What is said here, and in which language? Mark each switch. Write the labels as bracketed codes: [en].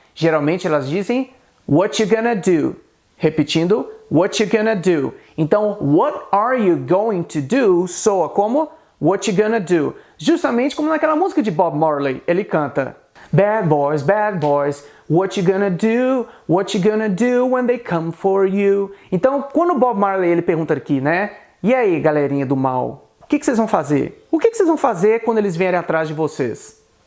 [pt] Geralmente elas dizem, [en] What you gonna do? Repetindo, What you gonna do? [pt] Então, [en] what are you going to do [pt] soa como [en] what you gonna do. [pt] Justamente como naquela música de Bob Marley, ele canta [en] bad boys, what you gonna do? What you gonna do when they come for you? [pt] Então, quando o Bob Marley ele pergunta aqui, e aí, galerinha do mal, o que vocês vão fazer? O que vocês vão fazer quando eles vierem atrás de vocês?